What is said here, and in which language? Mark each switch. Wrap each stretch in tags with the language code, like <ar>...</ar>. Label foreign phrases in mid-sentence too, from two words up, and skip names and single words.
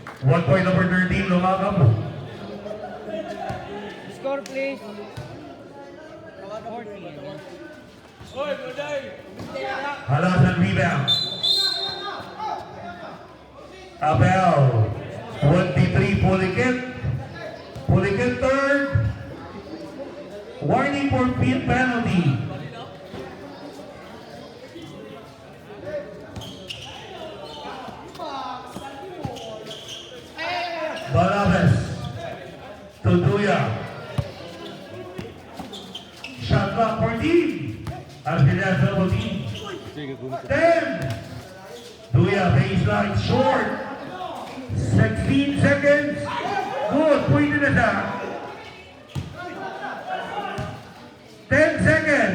<en>1 point number 13, Lumacab. Score please. 40. Oy, Broday! Halasan rebound. Abel. 23, Pulikin. Pulikin third. Warning for field penalty. Balaves. Tuduya. Shot clock 14. Arpilias double team. 10. Tuya baseline short. 16 seconds. Good. Point in the top. 10 seconds.</en>